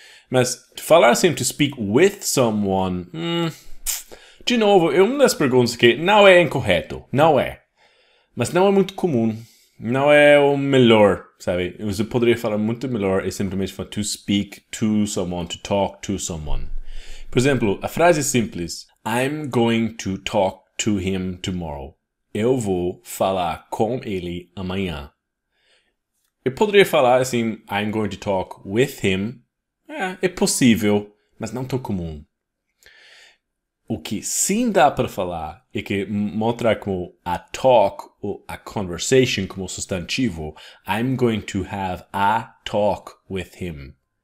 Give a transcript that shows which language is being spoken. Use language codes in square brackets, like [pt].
[pt] Mas falar assim, [en] to speak with someone, [pt] de novo, é uma das perguntas que não é incorreto, não é. Mas não é muito comum. Não é o melhor, sabe? Você poderia falar muito melhor e simplesmente falar [en] to speak to someone, [pt] to talk to someone. Por exemplo, a frase simples. [en] I'm going to talk to him tomorrow. [pt] Eu vou falar com ele amanhã. Eu poderia falar assim, [en] I'm going to talk with him. [pt] É possível, mas não tão comum. O que sim dá para falar é que mostrar como a talk ou a conversation como substantivo. [en] I'm going to have a talk with him.